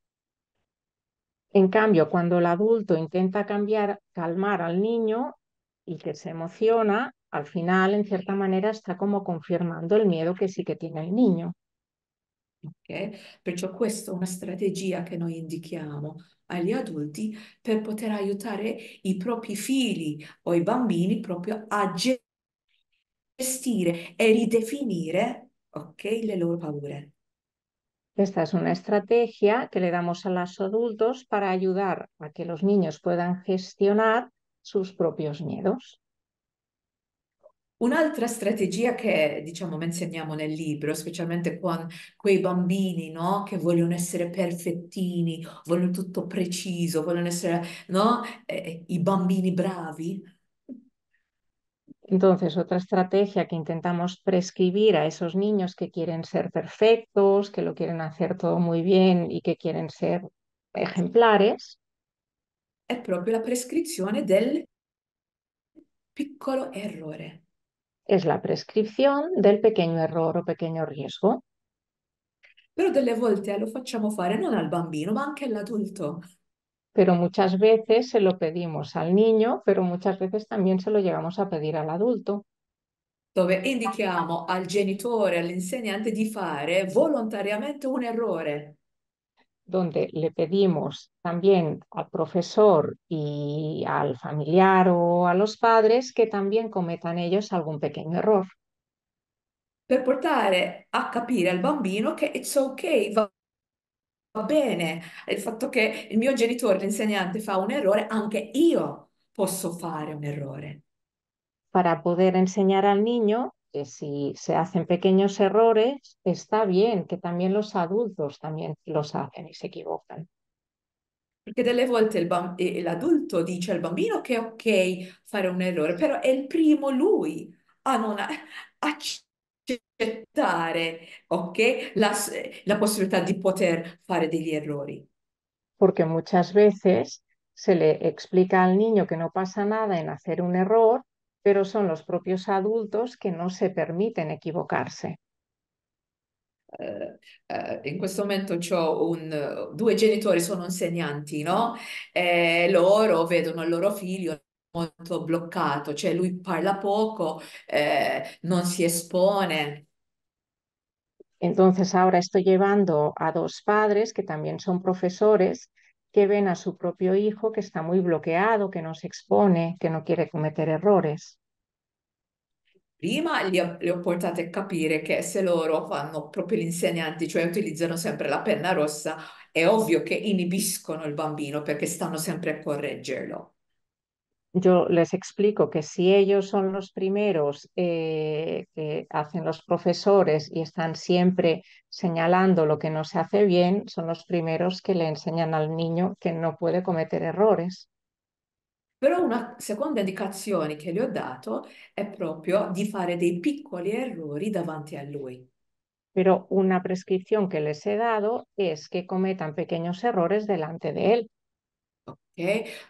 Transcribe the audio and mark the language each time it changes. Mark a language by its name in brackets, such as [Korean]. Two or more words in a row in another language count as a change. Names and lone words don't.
[Spanish] En cambio, cuando el adulto intenta calmar al niño y que se emociona, al final, en cierta manera, está como confirmando el miedo que sí que tiene el niño. [Italian] Ok? Perciò questa è una strategia che noi indichiamo agli adulti per poter aiutare i propri figli o i bambini proprio a gestire e ridefinire, ok, le loro paure. [Spanish] Esta es una estrategia que le damos a los adultos para ayudar a que los niños puedan gestionar sus propios miedos. [Italian] Un'altra strategia che, diciamo, menzioniamo nel libro, specialmente con quei bambini, no, che vogliono essere perfettini, vogliono tutto preciso, vogliono essere, no, i bambini bravi. [Spanish] Entonces, otra estrategia que intentamos prescribir a esos niños que quieren ser perfectos, que lo quieren hacer todo muy bien y que quieren ser ejemplares, [Italian] È proprio la prescrizione del piccolo errore. [Spanish] es la prescripción del pequeño error o pequeño riesgo. [Italian] Però delle volte lo facciamo fare non al bambino, ma anche all'adulto, [Spanish] Pero muchas veces se lo pedimos al niño, pero muchas veces también se lo llegamos a pedir al adulto, [Italian] dove indichiamo al genitore, all'insegnante di fare volontariamente un errore. [Spanish] donde le pedimos también al profesor y al familiar o a los padres que también cometan ellos algún pequeño error. [Italian] Per portare a capire al bambino che [English] it's ok, [Italian] va bene, il fatto che il mio genitore, l'insegnante, fa un errore, anche io posso fare un errore. [Spanish] Para poder enseñar al niño que si se hacen pequeños errores, está bien, que también los adultos también los hacen y se equivocan. [Italian] Perché delle volte l'adulto dice al bambino che è ok fare un errore, però è il primo lui a non accettare, ok, la possibilità di poter fare degli errori. [Spanish] Porque muchas veces se le explica al niño que no pasa nada en hacer un error, pero son los propios adultos que no se permiten equivocarse. [Italian] In questo momento due genitori sono insegnanti, no? Loro vedono il loro figlio molto bloccato, cioè lui parla poco, non si espone. [Spanish] Entonces ahora estoy llevando a dos padres que también son profesores que ven a su propio hijo que está muy bloqueado, que no se expone, que no quiere cometer errores. [Italian] Prima li ho portati a capire che se loro fanno proprio gli insegnanti, cioè utilizzano sempre la penna rossa, è ovvio che inibiscono il bambino perché stanno sempre a correggerlo. [Spanish] Yo les explico que si ellos son los primeros que hacen los profesores y están siempre señalando lo que no se hace bien, son los primeros que le enseñan al niño que no puede cometer errores. [Italian] Però una seconda indicazione che le ho dato è proprio di fare dei piccoli errori davanti a lui. [Spanish] Pero una prescripción que les he dado es que cometan pequeños errores delante de él. [Italian] Ok?